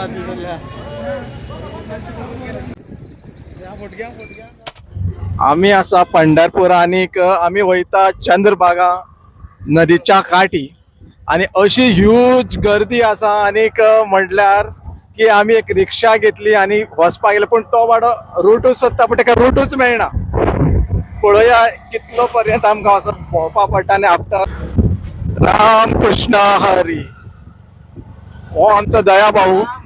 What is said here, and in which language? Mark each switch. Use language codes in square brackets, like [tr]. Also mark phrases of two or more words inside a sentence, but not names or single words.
[kok] आम्ही असा पंढरपूर आणि आम्ही वयता चंद्रभागा नदीच्या काठी आणि अशी ह्यूज गर्दी असा आणि म्हटल्यार की आम्ही एक रिक्षा घेतली आणि वचपा गेले पण तो वाडो रूटूच सोदता पण ताका रूटूच मेळना. पळया कितलो पर्यंत आमकां असं भोंवपा पडटा आणि आफ्टर राम कृष्ण हरी हो आमचो दया भाऊ.